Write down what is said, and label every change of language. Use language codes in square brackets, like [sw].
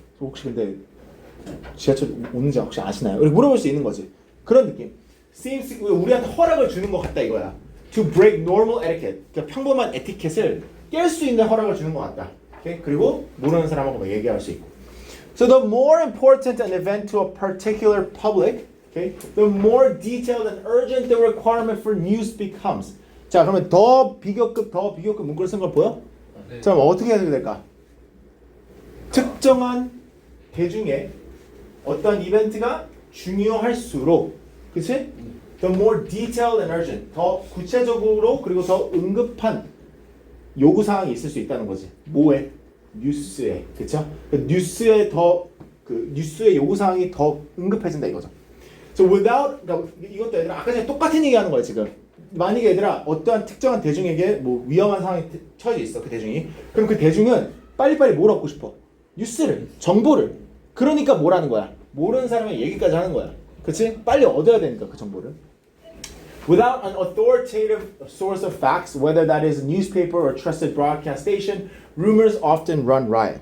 [ko] 혹시 근데 지하철 오는지 혹시 아시나요? 이렇게 물어볼 수 있는 거지. 그런 느낌. seems 우리한테 허락을 주는 것 같다 이거야. [en] To break normal etiquette. [ko] 그러니까 평범한 에티켓을 깰 수 있는 허락을 주는 것 같다. 오케이? 그리고 모르는 사람하고 막 얘기할 수 있고. [en] So the more important an event to a particular public, okay, the more detailed and urgent the requirement for news becomes. [ko] 자, 그러면 더 비교급 문구를 쓴 걸 보여? 네. 자, 그럼 어떻게 해석이 될까? 특정한 대중의 어떤 이벤트가 중요할수록, 그치? [en] The more detailed and urgent, [ko] 더 구체적으로 그리고 더 응급한 요구 사항이 있을 수 있다는 거지. 뭐에? 뉴스에, 그쵸? 뉴스의 요구 사항이 더 응급해진다 이거죠. [en] So without, [ko] 그러니까 이것도 얘들아 아까 전에 똑같은 얘기하는 거야 지금. 만약에 얘들아 어떠한 특정한 대중에게 뭐 위험한 상황이 처해져 있어 그 대중이. 그럼 그 대중은 빨리빨리 뭘 얻고 싶어? 뉴스를, 정보를. 그러니까 뭐라는 거야? 모르는 사람의 얘기까지 하는 거야. 그치? 빨리 얻어야 되니까 그 정보를. [en] Without an authoritative source of facts, whether that is a newspaper or trusted broadcast station, rumors often run riot.